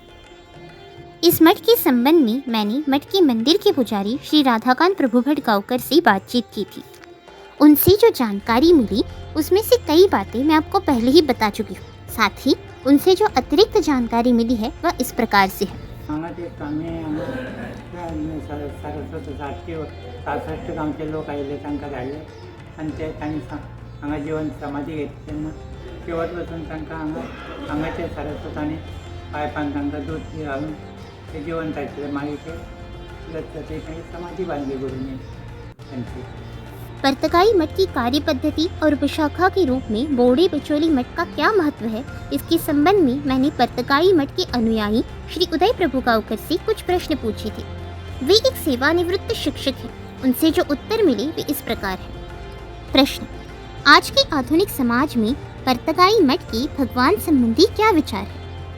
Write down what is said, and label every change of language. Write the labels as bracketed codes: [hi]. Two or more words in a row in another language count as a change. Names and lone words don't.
[hi] इस मठ के संबंध में मैंने मठ के मंदिर के पुजारी श्री राधाकांत प्रभु भटगांवकर से बातचीत की थी। उनसे जो जानकारी मिली उसमें से कई बातें मैं आपको पहले ही बता चुकी हूँ। साथ ही उनसे जो अतिरिक्त जानकारी मिली है वह इस प्रकार से है। [kok] सरस्वती गावचे लोक आयले तांकां धाडले आनी ते तांणी हांगा जेवण समाधी घेतली तेन्ना शेवट वचून तांकां हांगाचे सरस्वतांनी पायपान तांकां दूध घालून ते जेवण धाडलें। मागीर ते समाधी बांधली गुरुनी तांची। [hi] पर्तकाई मठ की कार्य पद्धति और उपशाखा के रूप में बोड़े बिचौली मठ का क्या महत्व है, इसके संबंध में मैंने पर्तकाई मठ के अनुयायी श्री उदय प्रभु गांवकर से कुछ प्रश्न पूछे थे। वे एक सेवानिवृत्त शिक्षक हैं। उनसे जो उत्तर मिले वे इस प्रकार है। प्रश्न: आज के आधुनिक समाज में पर्तकाई मठ के भगवान संबंधी क्या विचार है?